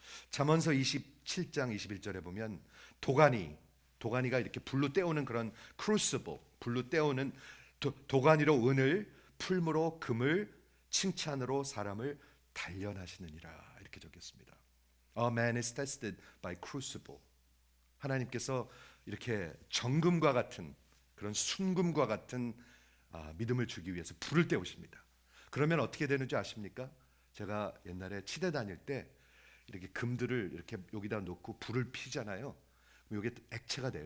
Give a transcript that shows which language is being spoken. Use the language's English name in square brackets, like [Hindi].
[Korean] 잠언서 27장 21절에 보면 도가니가 이렇게 불로 때우는 그런 크루시블, 불로 때우는 도가니로 은을, 풀무로 금을, 칭찬으로 사람을 단련하시느니라, 이렇게 적혔습니다. [English] A man is tested by crucible. [Korean] 하나님께서 이렇게 정금과 같은, 그런 순금과 같은 믿음을 주기 위해서 불을 때우십니다. 그러면 어떻게 되는지 아십니까? 제가 옛날에 치대 다닐 때 이렇게 금들을 이렇게 여기다 놓고 불을 피잖아요. 그럼 이게 액체가 돼요.